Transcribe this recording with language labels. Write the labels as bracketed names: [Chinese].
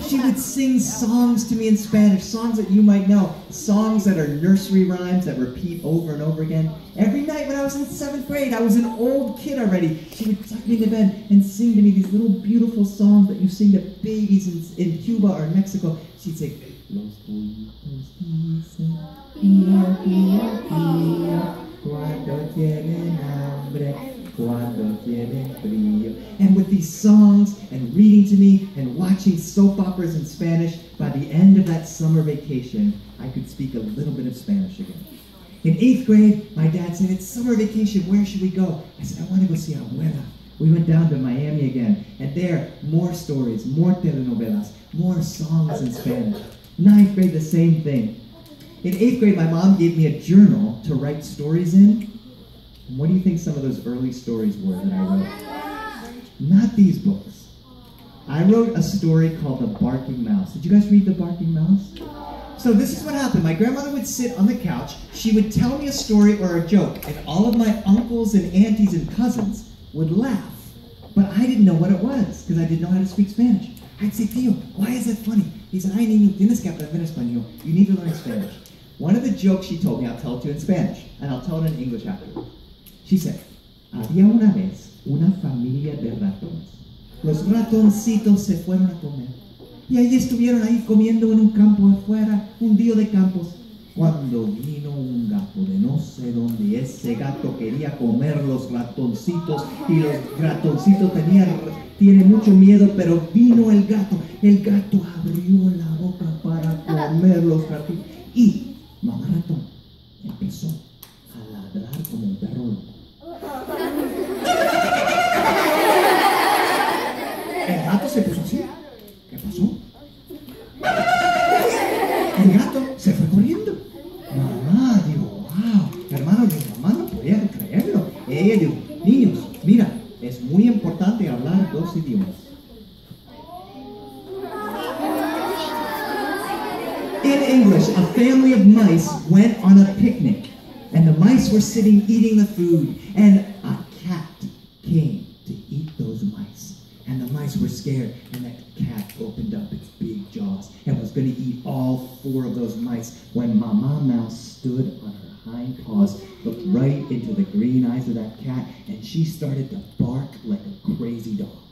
[English] She would sing songs to me in Spanish, songs that you might know, songs that are nursery rhymes that repeat over and over again. Every night when I was in 7th grade, I was an old kid already. She would tuck me into bed and sing to me these little beautiful songs that you sing to babies in Cuba or Mexico. She'd say, [Spanish] Los pollitos dicen, pío, pío, pío, cuando tienen hambre, cuando tienen frío. [English] And with these songs and reading to me and watching soap operas in Spanish, by the end of that summer vacation, I could speak a little bit of Spanish again. In 8th grade, my dad said, it's summer vacation, where should we go? I said, I want to go see Abuela. We went down to Miami again, and there, more stories, more telenovelas, more songs in Spanish. 9th grade, the same thing. In 8th grade, my mom gave me a journal to write stories in. And what do you think some of those early stories were that I wrote? Not these books. I wrote a story called The Barking Mouse. Did you guys read The Barking Mouse? So this is what happened. My grandmother would sit on the couch. She would tell me a story or a joke, and all of my uncles and aunties and cousins would laugh. But I didn't know what it was, because I didn't know how to speak Spanish. I'd say, Tío, why is that funny? He said, [Spanish] ay, niño, tienes que aprender español. [English] You need to learn Spanish. One of the jokes she told me, I'll tell it to you in Spanish, and I'll tell it in English afterwards. She said, [Spanish] había una vez una familia de ratones. Los ratoncitos se fueron a comer. Y ahí estuvieron ahí comiendo en un campo afuera, un día de campos. Cuando vino un gato de no sé dónde, ese gato quería comer los ratoncitos y los ratoncitos tiene mucho miedo, pero vino el gato abrió la boca para comer los ratoncitos y mamá ratón empezó a ladrar como un perro loco. El gato se puso así. ¿Qué pasó? El gato se fue corriendo. Mamá, digo, wow. Hermano, mi mamá no podía creerlo. Ella dijo, niños, mira, es muy importante hablar 2 idiomas. [English] In English, a family of mice went on a picnic, and the mice were sitting eating the food, and a cat came to eat those mice. And the mice were scared, and that cat opened up its big jaws and was going to eat all 4 of those mice when Mama Mouse stood on her hind paws, looked right into the green eyes of that cat, and she started to bark like a crazy dog.